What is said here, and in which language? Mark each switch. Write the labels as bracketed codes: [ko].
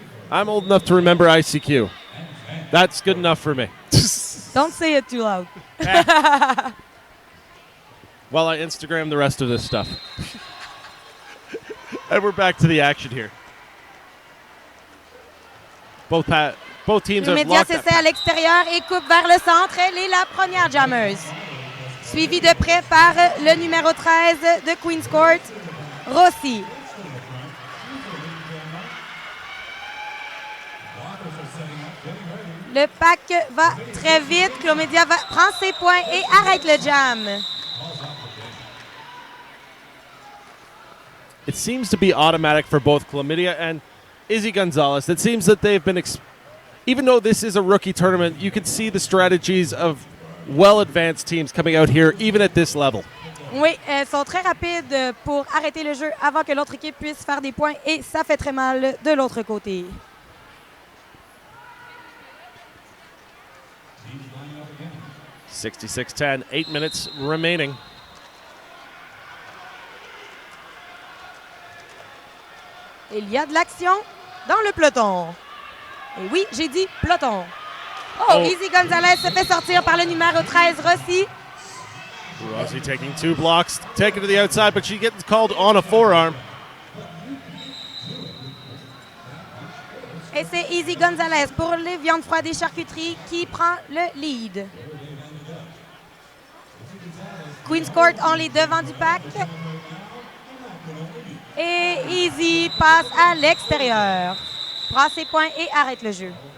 [en] I'm old enough to remember ICQ. That's good enough for me. Don't say it too loud. While I Instagram the rest of this stuff. And we're back to the action here. Both teams [fr] Le [en] have média locked up. [fr] s'essaie à l'extérieur et coupe vers le centre. Elle est la première jammeuse. Suivie de près par le numéro 13 de Queen's Court, Rossi. Le pack va très vite. Clomédia prend ses points et arrête le jam. [en] It seems to be automatic for both Chlamydia and Izzy Gonzalez. It seems that they've been, even though this is a rookie tournament, you can see the strategies of well-advanced teams coming out here, even at this level. [fr] Oui, elles sont très rapides pour arrêter le jeu avant que l'autre équipe puisse faire des points et ça fait très mal de l'autre côté. [en] (66-10), 8 minutes remaining. [fr] Il y a de l'action dans le peloton. Et oui, j'ai dit peloton. Oh, Izzy Gonzalez se fait sortir par le numéro 13, Rossi. [en] Rossi taking 2 blocks, taken to the outside, but she gets called on a forearm. [fr] Et c'est Izzy Gonzalez pour les viandes froides et charcuteries qui prend le lead. Queen's Court ont les devants du pack. Et Izzy passe à l'extérieur. Prend ses points et arrête le jeu.